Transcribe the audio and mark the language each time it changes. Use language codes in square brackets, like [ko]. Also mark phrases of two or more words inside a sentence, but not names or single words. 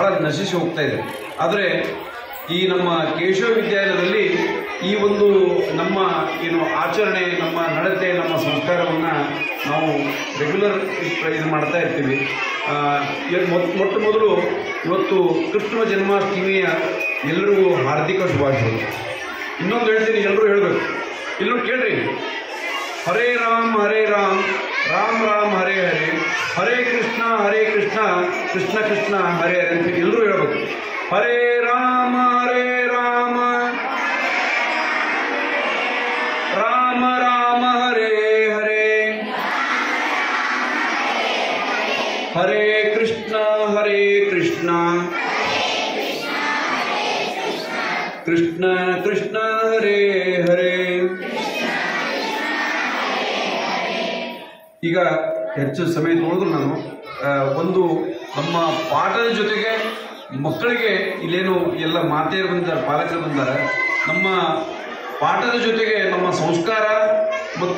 [kn] ನಶಿಸಿ ಹೋಗ್ತಾ ಇದೆ ಆದರೆ ಈ ನಮ್ಮ ಕೇಶವ ವಿದ್ಯಾಲಯದಲ್ಲಿ ಈ ಒಂದು ನಮ್ಮ ಏನು ಆಚರಣೆ ನಮ್ಮ ನಡತೆ ನಮ್ಮ ಸಂಸ್ಕಾರವನ್ನು ನಾವು ರೆಗ್ಯುಲರ್ ಇದು ಮಾಡ್ತಾ ಇರ್ತೀವಿ ಮೊಟ್ಟ ಮೊದಲು ಇವತ್ತು ಕೃಷ್ಣ ಜನ್ಮಾಷ್ಟಮಿಯ ಎಲ್ಲರಿಗೂ ಹಾರ್ದಿಕ ಶುಭಾಶಯಗಳು ಇನ್ನೊಂದು ಹೇಳ್ತೀನಿ ಎಲ್ಲರೂ ಹೇಳಬೇಕು ಎಲ್ಲರೂ ಕೇಳ್ರಿ [sa] ಹರೇ ರಾಮ್ ರಾಮ್ ರಾಮ್ ಹರೇ ಹರೇ ಹರೇ ಕೃಷ್ಣ ಕೃಷ್ಣ ಕೃಷ್ಣ ಹರೇ ಹರೇ [kn] ಅಂತ ಎಲ್ಲರೂ ಹೇಳಬೇಕು [sa] ಹರೇ ರಾಮ ರಾಮ ರಾಮ ಹರೇ ಹರೇ ಹರೇ ಕೃಷ್ಣ ಕೃಷ್ಣ ಕೃಷ್ಣ ಹರೇ ಹರೇ [kn] ಈಗ ಹೆಚ್ಚು ಸಮಯ ನೋಡಿದ್ರು ನಾನು ಒಂದು ನಮ್ಮ ಪಾಠದ ಜೊತೆಗೆ ಮಕ್ಕಳಿಗೆ ಇಲ್ಲೇನು ಎಲ್ಲ ಮಾತೆಯರು ಬಂದಿದ್ದಾರೆ ಪಾಲಕರು ಬಂದಿದ್ದಾರೆ ನಮ್ಮ ಪಾಠದ ಜೊತೆಗೆ ನಮ್ಮ ಸಂಸ್ಕಾರ ಮತ್ತು